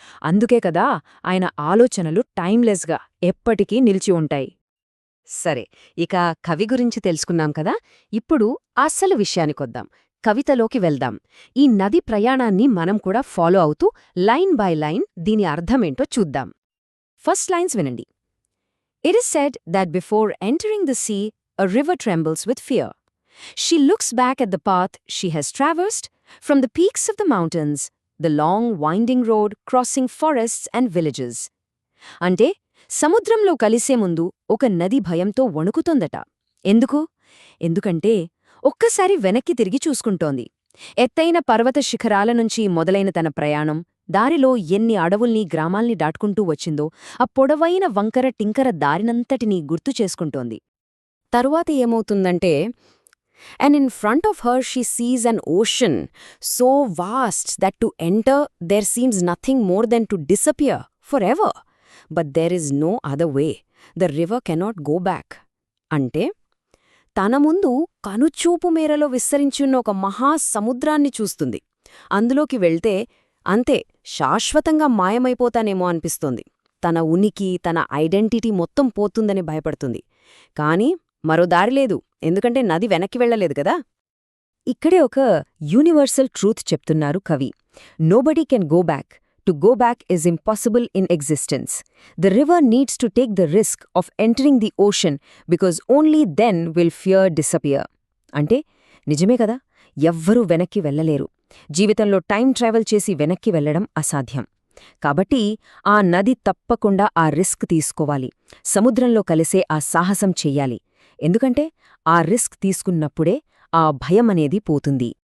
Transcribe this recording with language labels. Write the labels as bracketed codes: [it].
[te] అందుకే కదా ఆయన ఆలోచనలు టైమ్లెస్గా ఎప్పటికీ నిలిచి ఉంటాయి. సరే, ఇక కవి గురించి తెలుసుకున్నాం కదా. ఇప్పుడు అస్సలు విషయానికొద్దాం, కవితలోకి వెళ్దాం. ఈ నది ప్రయాణాన్ని మనం కూడా ఫాలో అవుతూ లైన్ బై లైన్ దీని అర్థమేంటో చూద్దాం. ఫస్ట్ లైన్స్ వినండి. [en] It is said that before entering the sea, a river trembles with fear. She looks back at the path she has traversed, from the peaks of the mountains, the long winding road crossing forests and villages. [te] అంటే సముద్రంలో కలిసే ముందు ఒక నది భయంతో వణుకుతోందట. ఎందుకు? ఎందుకంటే ఒక్కసారి వెనక్కి తిరిగి చూసుకుంటోంది. ఎత్తైన పర్వత శిఖరాల నుంచి మొదలైన తన ప్రయాణం, దారిలో ఎన్ని అడవుల్ని, గ్రామాల్ని దాటుకుంటూ వచ్చిందో ఆ పొడవైన వంకర టింకర దారినంతటినీ గుర్తు చేసుకుంటోంది. తరువాత ఏమవుతుందంటే, [en] and in front of her she sees an ocean so vast that to enter there seems nothing more than to disappear forever. But there is no other way. The river cannot go back. [te] అంటే తన ముందు కనుచూపు మేరలో విస్తరించున్న ఒక మహాసముద్రాన్ని చూస్తుంది. అందులోకి వెళ్తే అంతే, శాశ్వతంగా మాయమైపోతానేమో అనిపిస్తోంది. తన ఉనికి, తన ఐడెంటిటీ మొత్తం పోతుందని భయపడుతుంది. కాని మరో దారిలేదు, ఎందుకంటే నది వెనక్కి వెళ్లలేదు కదా. ఇక్కడే ఒక యూనివర్సల్ ట్రూత్ చెప్తున్నారు కవి. [en] Nobody can go back. To go back is impossible in existence. The river needs to take the risk of entering the ocean because only then will fear disappear. [te] అంటే నిజమే కదా, ఎవ్వరూ వెనక్కి వెళ్లలేరు. జీవితంలో టైం ట్రావెల్ చేసి వెనక్కి వెళ్లడం అసాధ్యం. కాబట్టి ఆ నది తప్పకుండా ఆ రిస్క్ తీసుకోవాలి, సముద్రంలో కలిసే ఆ సాహసం చెయ్యాలి. ఎందుకంటే ఆ రిస్క్ తీసుకున్నప్పుడే ఆ భయమనేది పోతుంది.